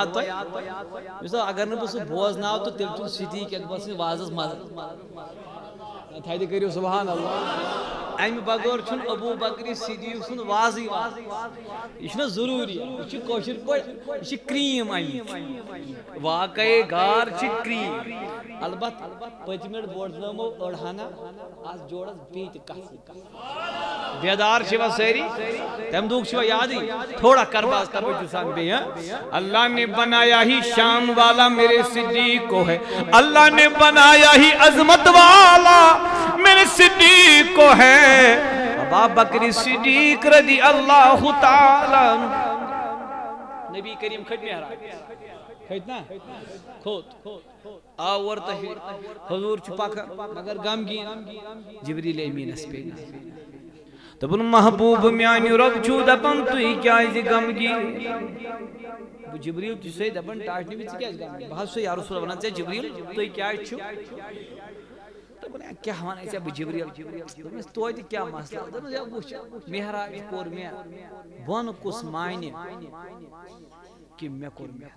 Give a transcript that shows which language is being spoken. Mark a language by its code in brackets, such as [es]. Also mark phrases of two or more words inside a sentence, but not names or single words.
[ks] تۄہہِ مےٚ دوٚپ اگر نہٕ بہٕ سُہ بوزناو تہٕ تیٚلہِ چھُنہٕ صدیق اکبر سٕنٛدِ وازس مزٕ تھدِ کٔرِو [ar] سبحان اللہ [ks] امہِ بغٲر چھُنہٕ ابوٗ بکر صدیق سُنٛد وازٕے یہِ چھُنہ ضروٗری یہِ چھُ کٲشِر پٲٹھۍ یہِ چھِ کرٛیٖم اَمِچ واقعے گار چھِ کرٛیٖم البتہ پٔتمہِ لٹہِ بوزنٲومو أڑ ہنا آز جوڑس بیٚیہِ تہِ کتھ بیدار چھِوا سٲری تمہِ دۄہُک چھِوا یادٕے تھوڑا کرباز توجہ سان بیٚیہِ [ur] اللہ نے بنایا ہی شان والا میرے صدیق کو ہے اللہ نے بنایا ہی عظمت والا میرے صدیق کو ہے ابا بکر صدیق [ar] رضی اللہ [ks] تعالی نبی کریم کھٹ محراب کھٹ نا کھوت آور تہ حضور چھُ پکان مگر غمگیٖن جبریل امیٖنس پے دوٚپُن محبوب میانہِ رۄب چھُو دپان تُہۍ کیٛازِ غمگیٖن جبریل تہِ چھُسے دپان ٹاٹنہِ وِزِ ژٕ کیٛازِ غمگیٖن بہٕ حظ چھُسے یا رسول ونان ژےٚ جبریل تُہۍ کیٛازِ چھِو کیا ون ژے بہ جبریل دوٚپمَس توتہِ کیٛاہ مسلہٕ دوٚپمَس ہے وٕچھ مہراج کوٚر مےٚ بۄن کُس مانہِ کہِ مےٚ کوٚر